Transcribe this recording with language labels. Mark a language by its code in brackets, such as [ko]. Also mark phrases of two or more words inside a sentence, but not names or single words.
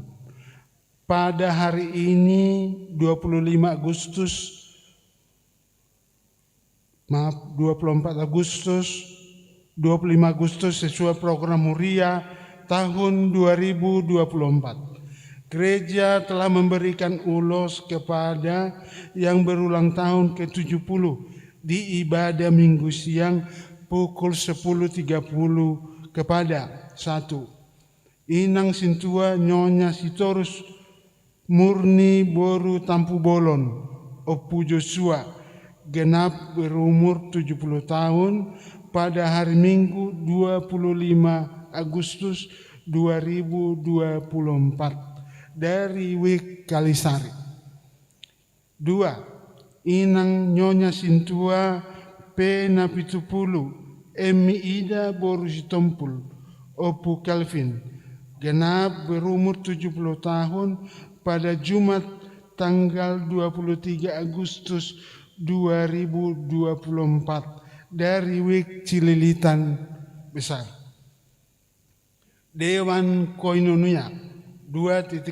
[id] Pada hari ini 24 Agustus sesuai program Huria tahun 2024. Gereja telah memberikan ulos kepada yang berulang tahun ke-70 di ibadah Minggu siang pukul 10.30 kepada 1. Inang Sintua Nyonya Sitorus Murni Boru Tampu Bolon Opu Joshua genap berumur 70 tahun pada hari Minggu 25 Agustus 2024 dari Wik Kalisari. 2. Inang Nyonya Sintua P. Napitupulu Emi Ida Boru Sitompul Opu Calvin genap berumur 70 tahun pada Jumat tanggal 23 Agustus 2024 dari Wik Cililitan Besar. Dewan Koinonia 2.1.